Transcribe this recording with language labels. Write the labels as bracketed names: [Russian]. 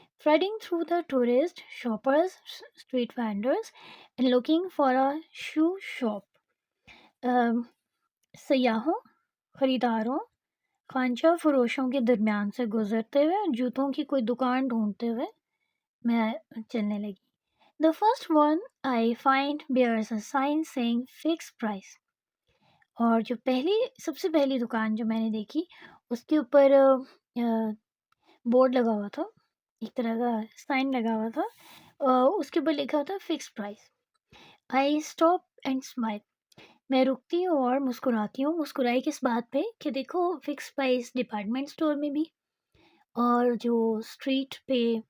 [English] threading through the tourist shoppers, street vendors and looking for a shoe shop. [Urdu] سیاحوں، خریداروں، خانچہ فروشوں کے درمیان سے گزرتے ہوئے جوتوں کی کوئی دکان ڈھونڈتے ہوئے میں چلنے لگی. [English] The first one I find bears a sign saying fixed price. [Urdu] اور سب سے پہلی دکان جو میں نے دیکھی اس کے اوپر بورڈ لگا ہوا تھا، ایک طرح کا سائن لگا ہوا تھا، اس کے اوپر لکھا تھا fix price. [English] I stop and smile, [Urdu] میں رکتی ہوں اور مسکراتی ہوں۔ مسکرائی کس بات پہ کہ دیکھو فکس پرائس ڈپارٹمنٹ اسٹور میں بھی اور جو اسٹریٹ پہ